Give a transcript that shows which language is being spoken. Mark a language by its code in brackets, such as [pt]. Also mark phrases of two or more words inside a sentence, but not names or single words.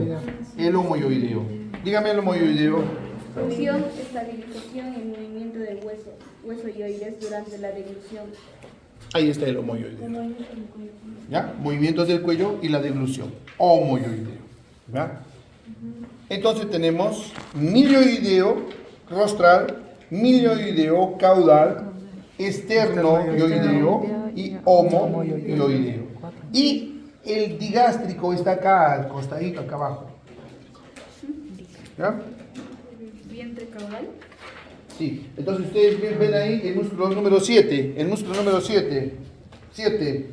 [es] El homoioideo. Dígame el homoioideo. Función, estabilización y movimiento del hueso ioides durante la deglución. Ahí está el homoioideo. ¿Ya? Movimientos del cuello y la deglución. Homoioideo. ¿Ya? Entonces tenemos milioideo rostral, milioideo caudal, esternoioideo y homoioideo. Y el digástrico está acá al costadito, acá abajo. ¿Ya? Vientre caudal. Sí. Entonces ustedes ven ahí el músculo número 7. El músculo número 7. 7.